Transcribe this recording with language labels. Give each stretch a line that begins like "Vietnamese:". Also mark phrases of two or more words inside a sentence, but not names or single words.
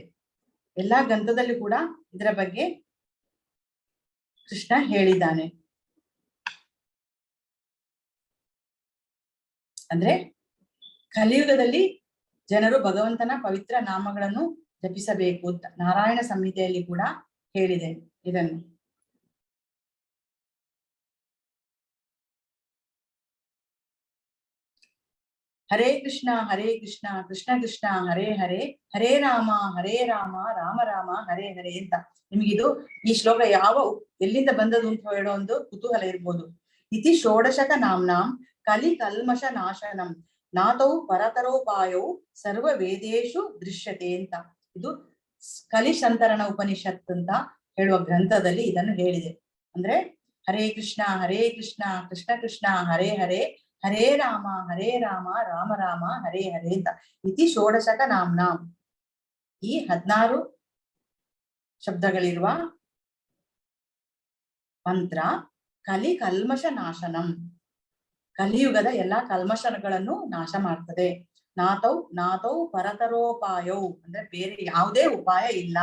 Kannada: ಎಲ್ಲಾ ಗ್ರಂಥದಲ್ಲೂ ಕೂಡ ಇದರ ಬಗ್ಗೆ ಕೃಷ್ಣ ಹೇಳಿದ್ದಾನೆ. ಅಂದ್ರೆ ಕಲಿಯುಗದಲ್ಲಿ ಜನರು ಭಗವಂತನ ಪವಿತ್ರ ನಾಮಗಳನ್ನು ಜಪಿಸಬೇಕು ಅಂತ ನಾರಾಯಣ ಸಂಹಿತೆಯಲ್ಲಿ ಕೂಡ ಹೇಳಿದೆ ಇದನ್ನು.
Sanskrit: ಹರೇ ಕೃಷ್ಣ ಕೃಷ್ಣ ಕೃಷ್ಣ ಹರೇ ಹರೇ, ಹರೇ ರಾಮ ರಾಮ ರಾಮ ಹರೇ ಹರೇ ಅಂತ.
Kannada: ನಿಮಗಿದು ಈ ಶ್ಲೋಕ ಎಲ್ಲಿಂದ ಬಂದದು ಅಂತ ಹೇಳೋ ಒಂದು ಕುತೂಹಲ ಇರ್ಬೋದು.
Sanskrit: ಇತಿ ಷೋಡಶಕ ನಾಮ್ನಾಂ ಕಲಿ ಕಲ್ಮಶ ನಾಶನಂ ನಾತೌ ಪರತರೋಪಾಯವು ಸರ್ವ ವೇದೇಶು ದೃಶ್ಯತೆ ಅಂತ.
Kannada: ಇದು ಕಲಿಶಂತರಣ ಉಪನಿಷತ್ ಅಂತ ಹೇಳುವ ಗ್ರಂಥದಲ್ಲಿ ಇದನ್ನು ಹೇಳಿದೆ.
Sanskrit: ಅಂದ್ರೆ ಹರೇ ಕೃಷ್ಣ ಕೃಷ್ಣ ಕೃಷ್ಣ ಹರೇ ಹರೇ, ಹರೇ ರಾಮ ರಾಮ ರಾಮ ಹರೇ ಹರೇ ಅಂತ. ಇತಿ ಷೋಡಶಕ ನಾಮ್ನಾಂ,
Kannada: ಈ 16 ಶಬ್ದಗಳಿರುವ ಮಂತ್ರ
Sanskrit: ಕಲಿ ಕಲ್ಮಶ ನಾಶನಂ,
Kannada: ಕಲಿಯುಗದ ಎಲ್ಲಾ ಕಲ್ಮಶಗಳನ್ನು ನಾಶ ಮಾಡ್ತದೆ.
Sanskrit: ನಾತೌ ಪರತರೋಪಾಯೌ,
Kannada: ಅಂದ್ರೆ ಬೇರೆ ಯಾವುದೇ ಉಪಾಯ ಇಲ್ಲ.